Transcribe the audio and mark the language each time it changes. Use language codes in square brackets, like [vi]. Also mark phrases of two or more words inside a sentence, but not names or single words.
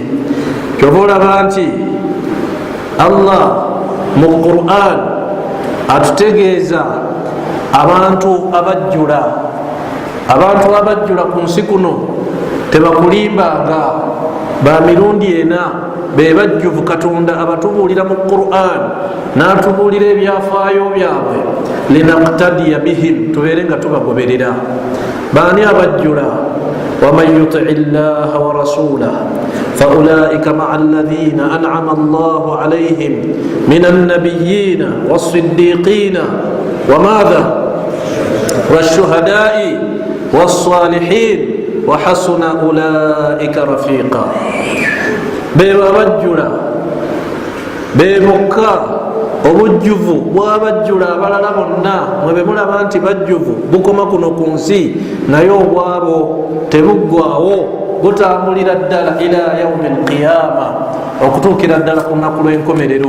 [lg] Kyova olaba nti Allah mu Quran atutegeeza abantu abajjula ku nsi kuno tebakulimbanga, ba mirundi ena be bajjuvu. Katonda abatubuulira mu Quran n'atubuulira ebyafaayo byabwe, [ar] لنقتدي بهم, [lg] tubeere nga tubagoberera. Baani abajjula? [ar] ومن يطع الله ورسوله فأولئك مع الذين أنعم الله عليهم من النبيين والصديقين و والشهداء والصالحين وحسن أولئك رفيقا. [lg] Bebo abajjula, bebokka obujjuvu bwabajjula abalala bonna mwebe mulaba nti bajjuvu bukoma kuno ku nsi, naye obwabo tebuggwawo, butambulira ddala [ar] إلى يوم القيامة, [lg] okutuukira ddala ku lunaku lw'enkomerero.